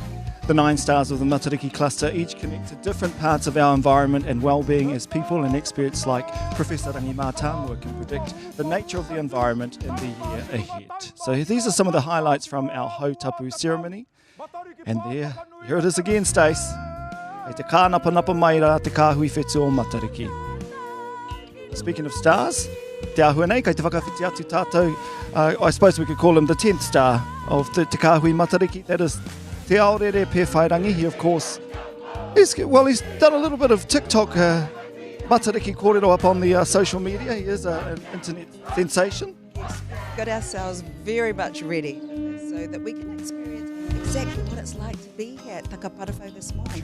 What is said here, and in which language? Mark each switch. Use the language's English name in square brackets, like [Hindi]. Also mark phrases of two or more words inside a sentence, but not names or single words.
[English] The 9 stars of the Matariki cluster each connect to different parts of our environment and well-being, as people and experts like Professor Rangi Mātāmua can predict the nature of the environment in the year ahead. So these are some of the highlights from our Hautapu ceremony. And here it is again, Stace. [Māori] E te kānapanapa maira te kāhui whetū o Matariki. [English] Speaking of stars, [Māori] te ahua nei, kei te whakawhiti atu tātou, [English] I suppose we could call him the 10th star of [Māori] te kāhui Matariki. [English] That is Te Aorere Pewhairangi. He, of course, he's done a little bit of TikTok Matariki kōrero up on the social media. He is an internet sensation. Got ourselves very much ready so that we can experience exactly what it's like to be here at Takaparawhau this morning.